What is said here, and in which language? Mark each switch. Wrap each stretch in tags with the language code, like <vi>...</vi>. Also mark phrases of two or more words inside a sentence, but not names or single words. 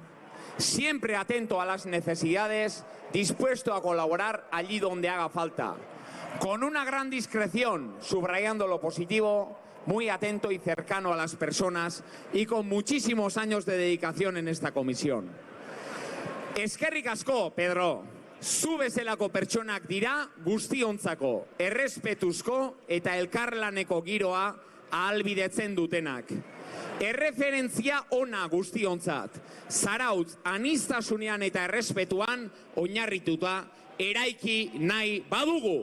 <es>Siempre atento a las necesidades, dispuesto a colaborar allí donde haga falta. Con una gran discreción, subrayando lo positivo, muy atento y cercano a las personas y con muchísimos años de dedicación en esta comisión.</es> <eu>Eskerrik asko, Pedro. Zu bezalako pertsonak dira guztiontzako, errespetuzko eta elkarlaneko giroa ahalbidetzen dutenak. Erreferentzia ona guztiontzat, Zarautz aniztasunean eta errespetuan oinarrituta eraiki nahi badugu.</eu>